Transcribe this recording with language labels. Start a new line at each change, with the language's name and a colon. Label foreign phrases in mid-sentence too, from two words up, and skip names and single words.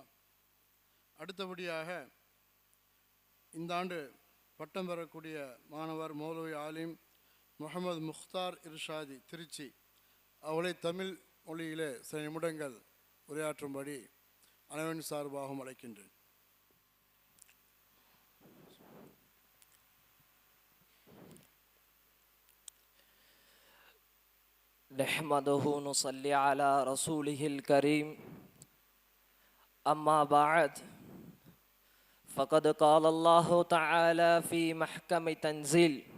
Tamil: அடுத்தபடியாக இந்த ஆண்டு பட்டம் பெறக்கூடிய மாணவர் மௌலவி ஆலிம் முகமது முக்தார் இர்ஷாதி திருச்சி, அவளை தமிழ் மொழியிலே சில நிமிடங்கள் உரையாற்றும்படி அனைவரின் சார்பாகவும் அழைக்கின்றேன்.
Arabic: نحمده نصلي على رسوله الكريم أما بعد فقد قال الله تعالى في محكم تنزيل